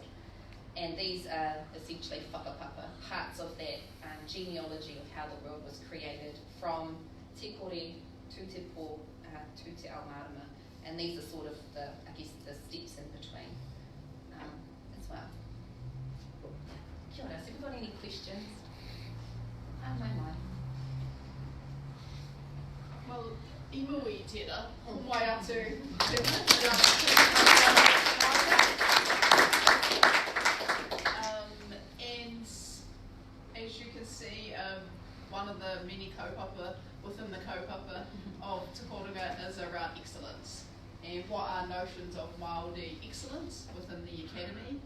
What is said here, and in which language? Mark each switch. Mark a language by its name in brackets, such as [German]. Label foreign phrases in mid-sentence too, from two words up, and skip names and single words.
[English] And these are essentially whakapapa, parts of that genealogy of how the world was created from Te Kore to Te Po to Te Aotearoa. And these are sort of the steps in between as well. [Māori] Kia ora, [English] so if you've got any questions? Mai. [Māori] Well, I muri tēnā, mai atu. [English] And as you can see, one of the many kaupapa within the kaupapa of Te Koronga is around excellence. And what are notions of Māori excellence within the academy?